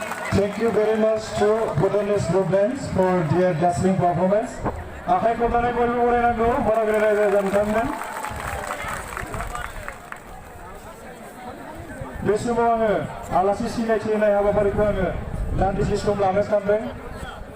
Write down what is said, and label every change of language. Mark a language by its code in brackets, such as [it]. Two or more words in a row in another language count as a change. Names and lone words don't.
[en] Thank you very much to Bhutanese group bands for their dazzling performance. [brx] आखाइ खबनानै बयबो बरायनांगौ बरायग्रा रायजो जामथाममोन। बे समाव आङो आलासि सिनायथि होनाय हाबाफारिखौ आङो दान्दिसे सम लानो सानदों।